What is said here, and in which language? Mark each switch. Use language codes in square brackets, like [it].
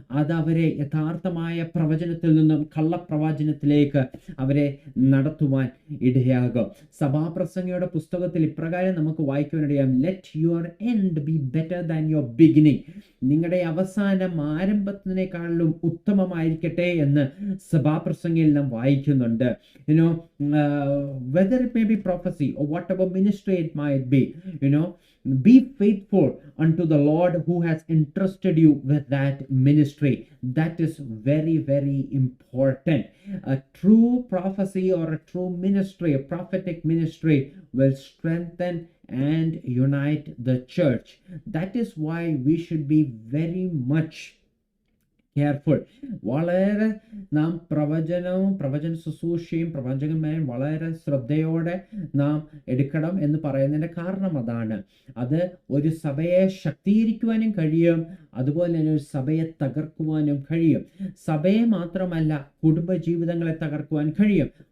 [ml] അത് അവരെ യഥാർത്ഥമായ പ്രവചനത്തിൽ നിന്നും കള്ളപ്രവചനത്തിലേക്ക് അവരെ നടത്തുവാൻ ഇടയാകും. സഭാപ്രസംഗിയുടെ പുസ്തകത്തിൽ ഇപ്രകാരം നമുക്ക് വായിക്കുവാനിടയാം: [en] Let your end be better than your beginning. [ml] നിങ്ങളുടെ അവസാനം ആരംഭത്തിനേക്കാളും ഉത്തമമായിരിക്കട്ടെ എന്ന് സഭാപ്രസംഗിയിൽ നാം വായിക്കുന്നുണ്ട്. [en] Whether it may be prophecy or whatever ministry it might be, be faithful unto the Lord who has entrusted you with that ministry. That is very, very important. A true prophecy or a true ministry, a prophetic ministry, will strengthen and unite the church. That is why we should be very much careful. [ml] വളരെ നാം പ്രവചന ശുശ്രൂഷയും പ്രവചകന്മാരും വളരെ ശ്രദ്ധയോടെ നാം എടുക്കണം എന്ന് പറയുന്നതിൻ്റെ കാരണം അതാണ്. അത് ഒരു സഭയെ ശക്തീകരിക്കുവാനും കഴിയും, അതുപോലെ തന്നെ ഒരു സഭയെ തകർക്കുവാനും കഴിയും. സഭയെ മാത്രമല്ല, കുടുംബജീവിതങ്ങളെ തകർക്കുവാൻ കഴിയും.